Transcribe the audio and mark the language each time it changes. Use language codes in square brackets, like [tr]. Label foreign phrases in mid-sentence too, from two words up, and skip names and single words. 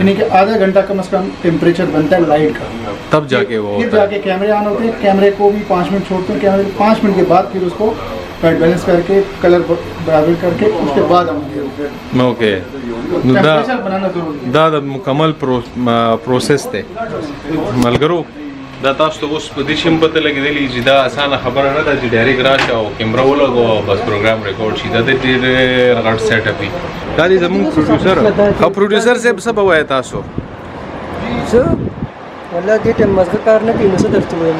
[ur] یعنی کہ آدھا گھنٹہ کم از کم ٹیمپریچر بنتا ہے لائٹ کا تب جا کے وہ پھر جا کے کیمرے آن ہوتے ہیں کیمرے کو بھی 5 منٹ چھوڑتے ہیں کیمرے 5 منٹ کے بعد پھر اس کو بیلنس کر کے کلر برابر کر کے اس کے بعد ہم اوکے بنانا ضروری ہے [ps] دا مکمل پروسیس ته ملګرو دا تاسو ته اوس په دې شم پته لګېدلی چې دا اسانه خبره نه ده چې ډایرکټ راشه او کیمره ولګو او بس پروګرام ریکارډ شي دا د ډېر غټ سیټ اپ وي دا دی زموږ پروډوسر او پروډوسر صاحب څه به وایي تاسو زه والله دې ټیم مزګه کار نه کوي نو څه درته وایم